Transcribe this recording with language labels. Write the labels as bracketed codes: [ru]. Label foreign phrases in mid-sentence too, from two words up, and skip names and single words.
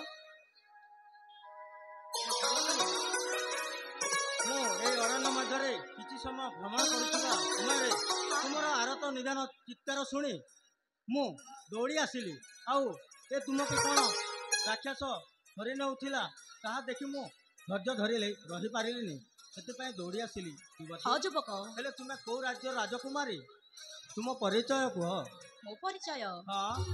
[or] ଅରଣ୍ୟ ମଧ୍ୟ କିଛି ସମୟ ଭ୍ରମଣ କରିବା ସମୟ ତୁମର ଆର୍ତ୍ତ ନିନାଦ ଚିତ୍କାର ଶୁଣି ମୁଁ ଦୌଡ଼ି ଆସିଲି। ଆଉ ଏ ତୁମକୁ କୌଣ ରାକ୍ଷସ ଧରି ନେଉଥିଲା ତାହା ଦେଖି ମୁଁ ଧୈର୍ଯ୍ୟ ଧରି ରହି ପାରିଲିନି ସେ ଦୌଡ଼ି ଆସିଲି। ହଁ ଯୁବକ ହେଲେ ତୁମେ କେଉଁ ରାଜ୍ୟ ରାଜକୁମାରୀ ତୁମ ପରିଚୟ କହ? ମୋ ପରିଚୟ हाँ